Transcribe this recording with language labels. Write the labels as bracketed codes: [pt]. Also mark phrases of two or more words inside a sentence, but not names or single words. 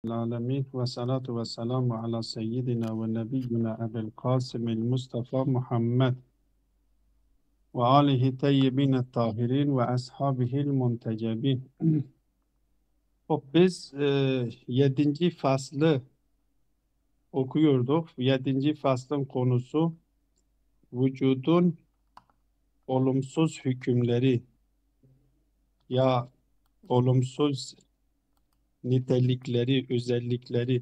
[ar] العالمين والصلاة والسلام على سيدنا ونبينا أبي القاسم المصطفى محمد وآله الطيبين الطاهرين وأصحابه المنتجبين. [tr] Biz 7. faslı okuyorduk. 7. faslın konusu vücudun olumsuz hükümleri ya olumsuz nitelikleri, özellikleri.